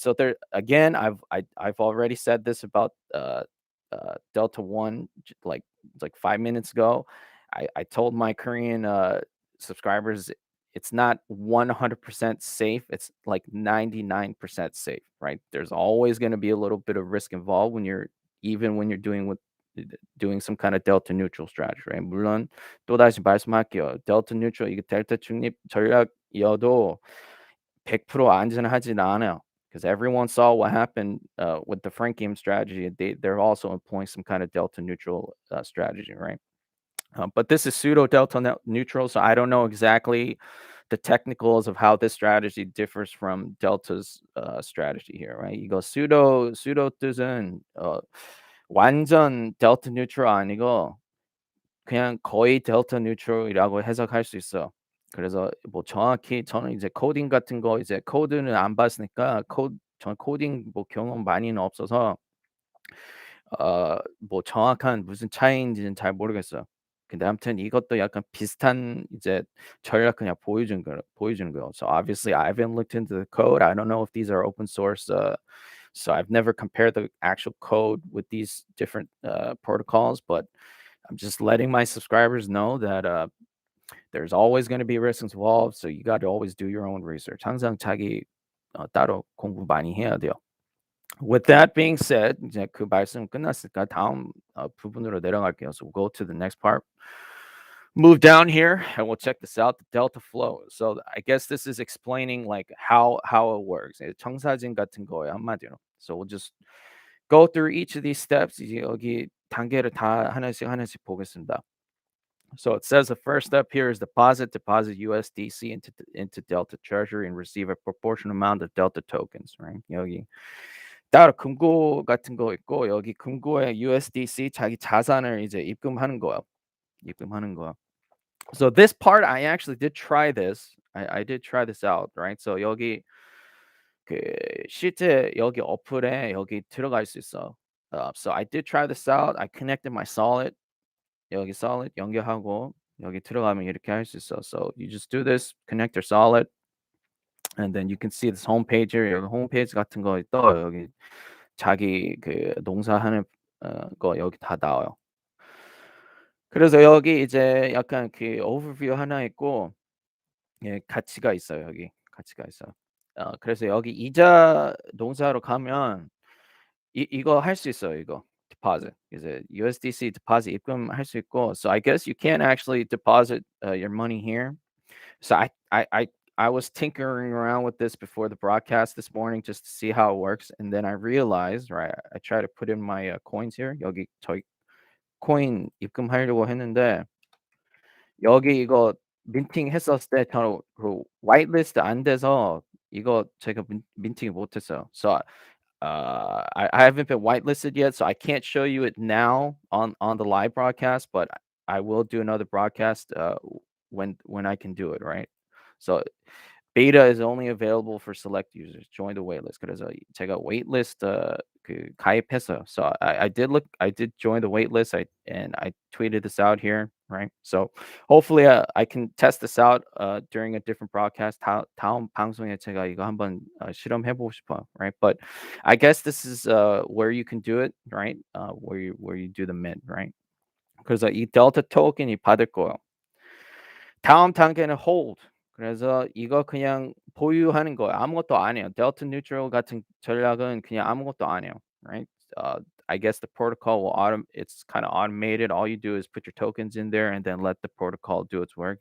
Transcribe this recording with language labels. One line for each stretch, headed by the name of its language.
English: So there again, I've already said this about Delta One like 5 minutes ago. I told my Korean subscribers it's not 100% safe. It's like 99% safe, right? There's always going to be a little bit of risk involved even when you're doing some kind of delta neutral strategy, right?
Korean: 물론 또다시 말씀할게요. delta neutral 이게 델타 중립 전략이어도 100% 안전하진 않아요.
English: Because everyone saw what happened with the Frankium strategy. They're also employing some kind of delta neutral strategy, right? But this is pseudo delta neutral, so I don't know exactly the technicals of how this strategy differs from delta's strategy here, right?
Korean: 이거 pseudo 뜻은 완전 delta neutral 아니고 그냥 거의 델타 뉴트럴이라고 해석할 수 있어. 그래서 뭐 정확히 저는 이제 코딩 같은 거 이제 코드는 안 봤으니까 전 코딩 뭐 경험 많이는 없어서 뭐 정확한 무슨 차이인지는 잘 모르겠어요. 근데 아무튼 이것도 약간 비슷한 이제 전략 그냥 보여주는 거예요.
English: So obviously I haven't looked into the code. I don't know if these are open source. So I've never compared the actual code with these different protocols, but I'm just letting my subscribers know that there's always going to be risks involved. So you got to always do your own research.
Korean: 항상 자기 따로 공부 많이 해야 돼요.
English: With that being said,
Korean: 이제 그 말씀 끝났으니까 다음 부분으로 내려갈게요.
English: So we'll go to the next part. Move down here and we'll check this out, the delta flow. So I guess this is explaining like how it works.
Korean: 청사진 같은 거예요, 한마디로.
English: So we'll just go through each of these steps.
Korean: 이제 여기 단계를 다 하나씩 보겠습니다.
English: So it says the first step here is deposit USDC into Delta Treasury and receive a proportional amount of Delta tokens, right?
Korean: 여기 따로 금고 같은 거 있고 여기 금고에 USDC 자기 자산을 이제 입금하는 거야.
English: So this part I actually did try this. I did try this out, right?
Korean: So 여기 그 실제 여기 어플에 여기 들어갈 수 있어.
English: So I did try this out. I connected my Solid.
Korean: 여기 Solid 연결하고 여기 들어가면 이렇게 할 수 있어.
English: So you just do this, connect your Solid, and then you can see this homepage here.
Korean: 여기 홈페이지 같은 거 떠요. 여기 자기 그 농사하는 거 여기 다 나와요. 그래서 여기 이제 약간 그 overview 하나 있고 예, 가치가 있어요. 여기 가치가 있어요. 그래서 여기 이자 농사로 가면 이거 할 수 있어요. 이거 deposit 이제 USDC deposit 입금할 수 있고.
English: So I guess you can't actually deposit your money here. So I was tinkering around with this before the broadcast this morning just to see how it works, and then I realized, right? I try to put in my coins here.
Korean: 여기 저희 코인 입금하려고 했는데 여기 이거 민팅 했었을 때 저는 그 whitelist 안 돼서 이거 제가 민팅을 못 했어요.
English: So I haven't been whitelisted yet, so I can't show you it now on the live broadcast, but I will do another broadcast when I can do it, right? So beta is only available for select users. Join the waitlist.
Korean: 그래서 제가 waitlist 그 가입했어요.
English: So I did join the waitlist. And I tweeted this out here, right? So hopefully I can test this out during a different broadcast.
Korean: 다음 방송에 제가 이거 한번 실험해보고 싶어요, right?
English: But I guess this is where you can do it, right? Where you do the mint, right?
Korean: 그래서 이 델타 토큰이 받을 거예요. 다음 단계는 hold. 그래서 이거 그냥 보유하는 거예요. 아무것도 안 해요. 델타 뉴트럴 같은 전략은 그냥 아무것도 안 해요.
English: Right? Uh, I guess the protocol will it's kind of automated. All you do is put your tokens in there and then let the protocol do its work.